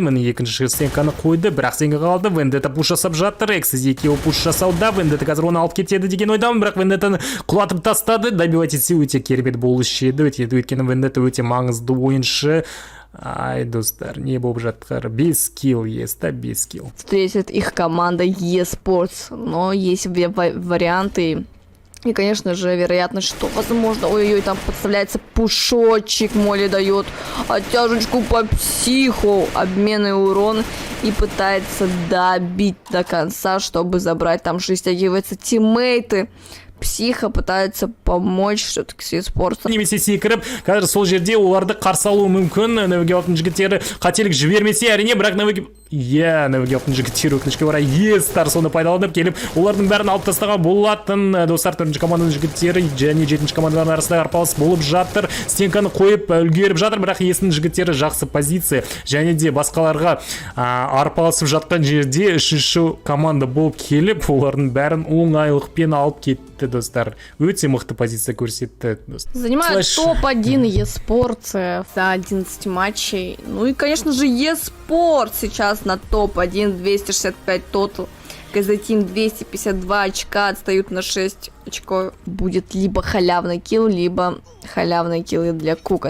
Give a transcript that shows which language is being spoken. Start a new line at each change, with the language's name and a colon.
Kazakh: Міне екінші стенканы қойды. Бірақ стенка қалды. Вендетта пуш жасап жатыр. Эксіз екеуі пуш жасауда. Вендетта қазір оны алып кетеді деген ойдамын. Бірақ Вендеттаны құлатып тастады. Добивать етсе өте керемет болушы еді. Өйткені Вендетта өте маңызды ойыншы. Ай, достар, не болып жатқыр.
Russian: 5 килл есть, да, 5 килл. Встретит их команда eSports. Но есть варианты. И, конечно же, вероятность, что, возможно, ой-ой-ой, там подставляется пушочек, Молли дает оттяжечку по Психу, обменный урон и пытается добить до конца, чтобы забрать. Там же стягиваются тиммейты. Психа пытается помочь все-таки с eSports.
Kazakh: Немесе секіріп, қазір сол жерде оларды қарсы алуы мүмкін. Навигеалтың жігіттері қателік жібермесе, әрине, бірақ навигеалтың жігіттері өкінішке орай естар соны пайдаланып келіп, олардың бәрін алып тастаған болатын. Достар, 4-ші команданың жігіттері және 7-ші команданың арасында арпалыс болып жатыр. Стенканы қойып үлгеріп жатыр, бірақ естің жігіттері жақсы позиция. Және де басқаларға арпалысып жатқан жерде 3-ші команда болып келіп, олардың бәрін оңайлықпен алып кетті, достар. Өте мықты позиция көрсетті.
Russian: Занимает топ-1 eSports за 11 матчей. Ну и, конечно же, eSports сейчас на топ-1, 265 тотал. КЗ Team 252 очка, отстают на 6 очков. Будет либо халявный килл, либо халявный килл для Кука.